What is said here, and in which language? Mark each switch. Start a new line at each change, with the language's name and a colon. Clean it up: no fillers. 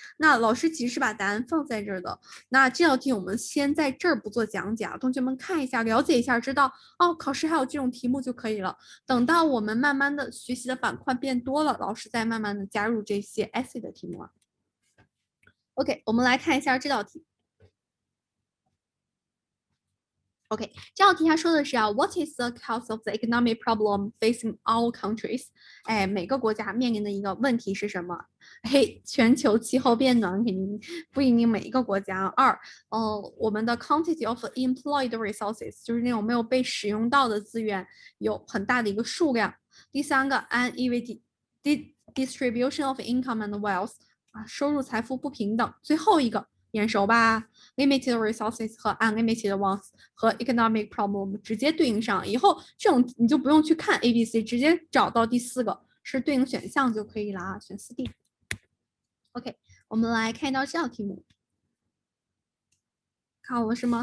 Chinese: 那老师其实是把答案放在这儿的。那这道题我们先在这儿不做讲解啊，同学们看一下，了解一下，知道哦，考试还有这种题目就可以了。等到我们慢慢的学习的板块变多了，老师再慢慢的加入这些 essay 的题目啊。 OK， 我们来看一下这道题。
English: OK，
Chinese: 这道题它说的是啊，
English: What is the cause of the economic problem facing all countries？
Chinese: 哎，每个国家面临的一个问题是什么？嘿，全球气候变暖肯定不一定每一个国家。二，我们的
English: quantity of employed resources
Chinese: 就是那种没有被使用到的资源有很大的一个数量。第三个
English: uneven distribution of income and wealth
Chinese: 啊，收入财富不平等。最后一个眼熟吧？ Limited resources 和 unlimited wants 和 economic problem 直接对应上，以后这种你就不用去看 A、B、C， 直接找到第4个是对应选项就可以了啊，选4D。 OK， 我们来看到这道题目，看我什么？